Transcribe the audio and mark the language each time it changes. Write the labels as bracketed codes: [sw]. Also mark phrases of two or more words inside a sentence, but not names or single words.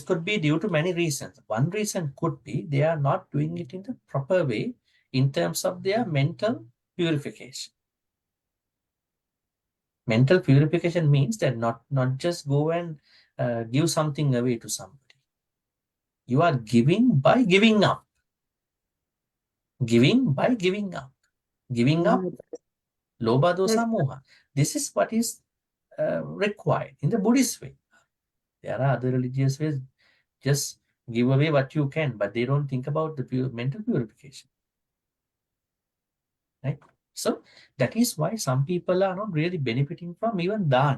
[en] This could be due to many reasons. One reason could be they are not doing it in the proper way in terms of their mental purification. Mental purification means that not just go and give something away to somebody. You are giving by giving up. Giving by giving up. Giving up, [pi] lobha, dosa, moha. [en] This is what is required in the Buddhist way. There are other religious ways. Just give away what you can, but they don't think about the mental purification. Right? So that is why some people are not really benefiting from even dana.